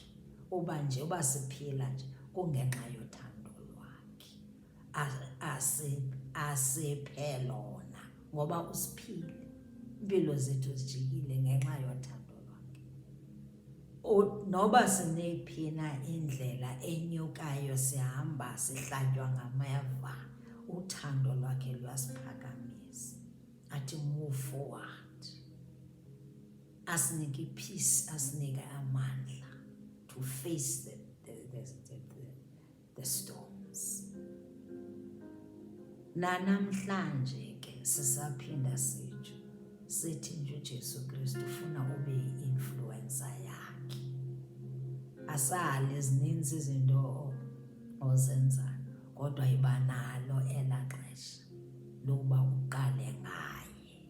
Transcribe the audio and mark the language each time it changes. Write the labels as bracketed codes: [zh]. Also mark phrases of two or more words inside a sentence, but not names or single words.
[xh] Uba nje uba siphila nje kungenxa yothando lwakhe, asiphe lona ngoba usiphile. Impilo zethu zijikile ngenxa yothando lwakhe. Noba sinephina indlela enyukayo, sihamba sihlatywa ngameva, uthando lwakhe luyasiphakamisa, athi [en] move forward, [xh] asinike i-peace, asinike amandla [en] to face the storms. [xh] Nanamhlanje ke sisaphinda sithi nje uJesu Kristu ufuna ube yi-influencer yakhe. Asali zininzi izinto ozenzayo, kodwa iba nalo elaa xesha lokuba uqale ngaye.